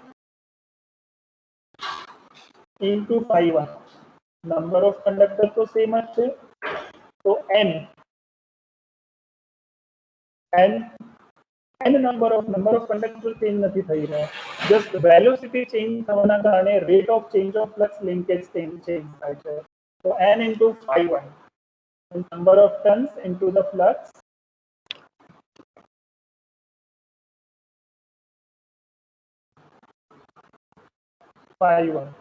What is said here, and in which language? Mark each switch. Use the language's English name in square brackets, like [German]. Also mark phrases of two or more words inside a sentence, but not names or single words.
[English] into phi1 number of conductor [Hindi] तो सेम है तो [English] n number of conductor चेंज नहीं [Gujarati] થઈ રહ્યા [English] just velocity change [Gujarati] થવાના કારણે [English] rate of change of flux linkage change [Gujarati] થાય છે તો [English] n into phi1 number of turns into the flux. Phi1.